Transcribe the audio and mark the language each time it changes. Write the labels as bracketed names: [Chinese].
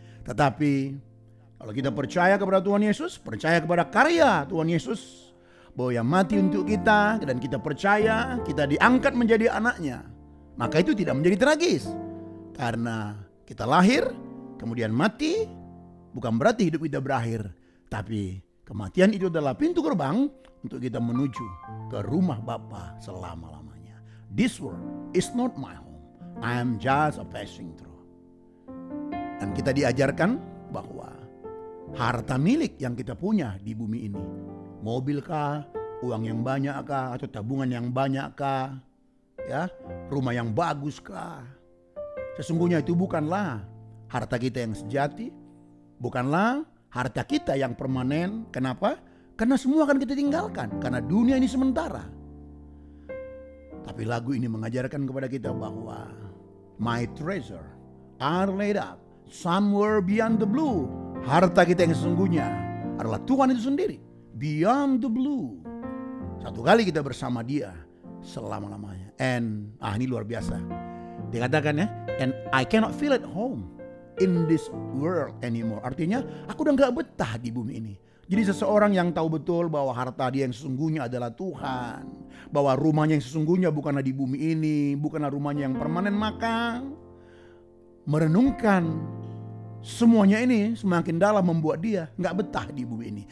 [Indonesian] Tetapi kalau kita percaya kepada Tuhan Yesus, percaya kepada karya Tuhan Yesus, bahwa yang mati untuk kita, dan kita percaya kita diangkat menjadi anaknya, maka itu tidak menjadi tragis. Karena kita lahir, kemudian mati, bukan berarti hidup kita berakhir. Tapi kematian itu adalah pintu gerbang untuk kita menuju ke rumah Bapa selama-lamanya. [English] This world is not my home. I am just a passing through. [Indonesian] Dan kita diajarkan bahwa harta milik yang kita punya di bumi ini, mobil kah, Uang yang banyak kah? Atau tabungan yang banyak kah? Ya, rumah yang bagus kah? Sesungguhnya itu bukanlah harta kita yang sejati. Bukanlah harta kita yang permanen. Kenapa? Karena semua akan kita tinggalkan. Karena dunia ini sementara. Tapi lagu ini mengajarkan kepada kita bahwa [English] my treasure are laid up somewhere beyond the blue. [Indonesian] Harta kita yang sesungguhnya adalah Tuhan itu sendiri. [English] Beyond the blue. [Indonesian] Satu kali kita bersama Dia selama-lamanya. [English] And [Indonesian] ini luar biasa. Dia katakan ya, [English] and I cannot feel at home in this world anymore. [Indonesian] Artinya aku udah gak betah di bumi ini. Jadi seseorang yang tahu betul bahwa harta dia yang sesungguhnya adalah Tuhan, bahwa rumahnya yang sesungguhnya bukanlah di bumi ini, bukanlah rumahnya yang permanen, maka merenungkan semuanya ini semakin dalam membuat dia gak betah di bumi ini.